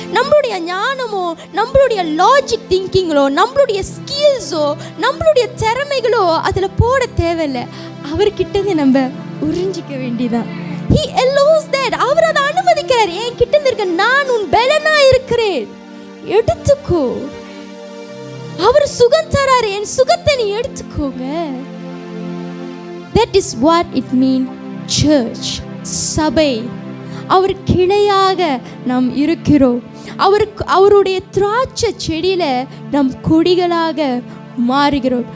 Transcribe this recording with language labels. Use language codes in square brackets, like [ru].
[ta] நம்மளுடைய ஞானமோ, நம்மளுடைய லாஜிக் திங்கிங்களோ, நம்மளுடைய ஸ்கில்ஸோ, நம்மளுடைய திறமைகளோ அதில் போட தேவையில்லை. அவர்கிட்ட நம்ம உறிஞ்சிக்க வேண்டியதான். [en] He allows that. [ta] அவர் அதை அனுமதிக்கிறார். என் கிட்ட இருக்க நான் உன் பலனா இருக்கிறேன், எடுத்துக்கோ. அவர் சுகம் தராரு, என் சுகத்தை நீ எடுத்துக்கோங்க. [en] That is what it means church, சபை. [ta] அவர் கிளையாக நாம் இருக்கிறோம். அவருடைய திராட்சை செடியில நாம் கொடிகளாக மாறுகிறோம்.